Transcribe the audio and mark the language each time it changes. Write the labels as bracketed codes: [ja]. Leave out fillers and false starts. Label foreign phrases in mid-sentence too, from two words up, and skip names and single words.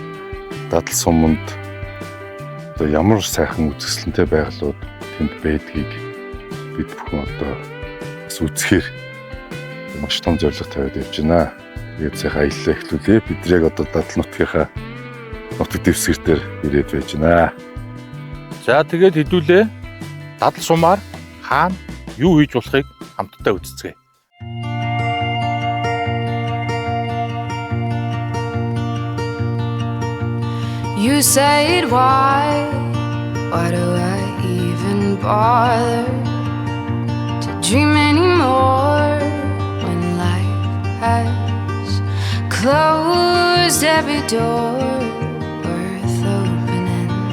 [mn] Дадал суманд одоо ямар сайхан үзэсгэлэнтэй байгалууд тэнд байдгийг бид бүхэн одоо бас үзэхээр маш том зорилго тавиад явж байна. Тэгээд сайхан аяллаа эхлүүлээ. Бид яг одоо Дадал нутгийнхаа нутаг дэвсгэр дээр ирээд байж байна. За тэгээд хэдүүлээ Дадал сумаар хаана юу хийж болохыг хамтдаа үзцгээе. [en] You said why do I even bother to dream anymore when life has closed every door worth opening?